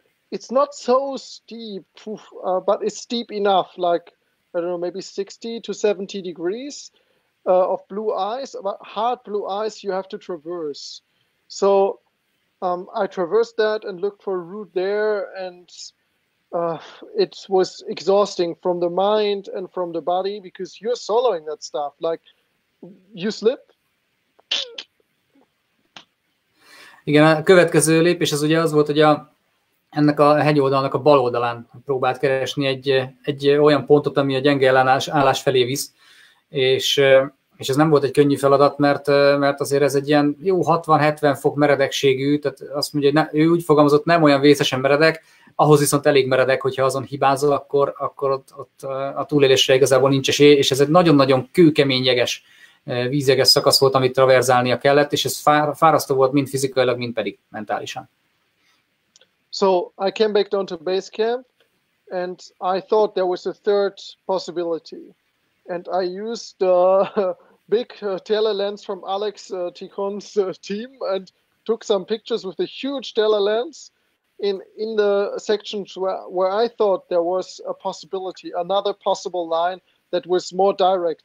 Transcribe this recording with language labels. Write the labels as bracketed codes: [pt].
[en] it's not so steep, but it's steep enough, like I don't know, maybe 60 to 70 degrees of blue ice, but hard blue ice you have to traverse. So I traversed that and looked for a route there, and it was exhausting from the mind and from the body because you're soloing that stuff. Like you slip. [hu] Igen, a következő lépés az ugye az volt, hogy ennek a hegyoldalnak a bal oldalán próbált keresni egy olyan pontot, ami a gyenge ellenállás felé visz, és ez nem volt egy könnyű feladat, mert azért ez egy ilyen jó 60-70 fok meredekségű, tehát azt mondja, hogy ő úgy fogalmazott, nem olyan vészesen meredek, ahhoz viszont elég meredek, hogyha azon hibázol, akkor ott a túlélésre igazából nincs esély, és ez egy nagyon-nagyon kőkemény jeges, vízjeges szakasz volt, amit traverzálnia kellett, és ez fárasztó volt mind fizikailag, mind pedig mentálisan. [en] So I came back down to base camp, and I thought there was a third possibility. And I used the big telelens from Alex Ticon's team and took some pictures with a huge telelens in the sections where I thought there was a possibility, another possible line that was more direct.